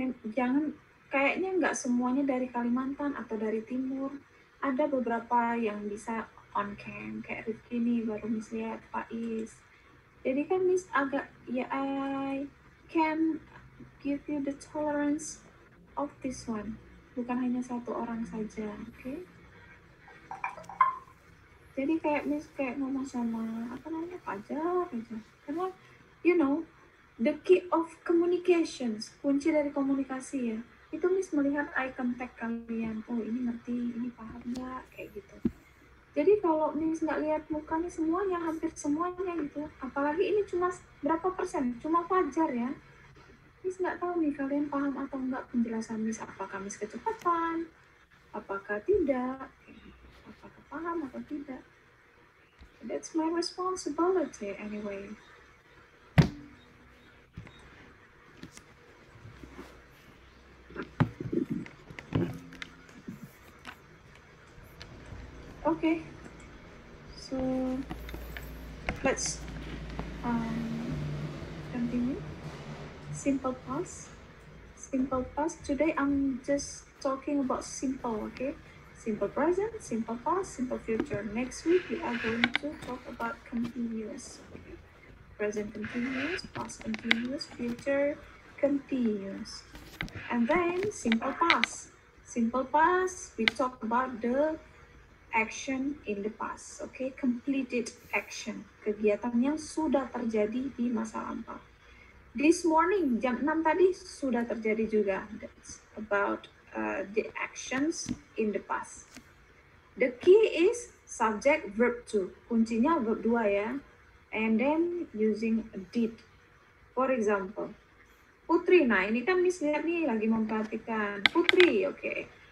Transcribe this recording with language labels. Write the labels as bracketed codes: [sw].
[id] Jangan, kayaknya nggak semuanya dari Kalimantan atau dari Timur. Ada beberapa yang bisa on cam, kayak Rifki nih, baru Miss lihat Faiz. Jadi kan Miss agak, ya [en] I can give you the tolerance of this one. [id] Bukan hanya satu orang saja, okay? Jadi kayak Miss kayak ngomong sama apa namanya Fajar aja. [en] Karena you know the key of communications, [id] kunci dari komunikasi ya. Itu Miss melihat eye contact kalian. Oh ini ngerti, ini paham nggak kayak gitu. Jadi kalau Miss nggak lihat mukanya semuanya, hampir semuanya gitu. Apalagi ini cuma berapa persen, cuma Fajar ya. Miss nggak tahu nih kalian paham atau enggak penjelasan Miss. Apakah Miss kecepatan? Apakah tidak? Apakah paham atau tidak? [en] That's my responsibility anyway. Okay. So let's continue. Simple past. Simple past. Today I'm just talking about simple, okay? Simple present, simple past, simple future. Next week we are going to talk about continuous. Okay? Present continuous, past continuous, future continuous. And then simple past. Simple past, we talk about the action in the past, okay? Completed action, [id] kegiatan yang sudah terjadi di masa lampau. [en] This morning, [id] jam 6 tadi sudah terjadi juga. [en] That's about the actions in the past. The key is subject verb to. [id] Kuncinya verb 2 ya. [en] And then using did. For example, [id] Putri. Nah, ini kan Miss lihat nih lagi memperhatikan. Putri, okay.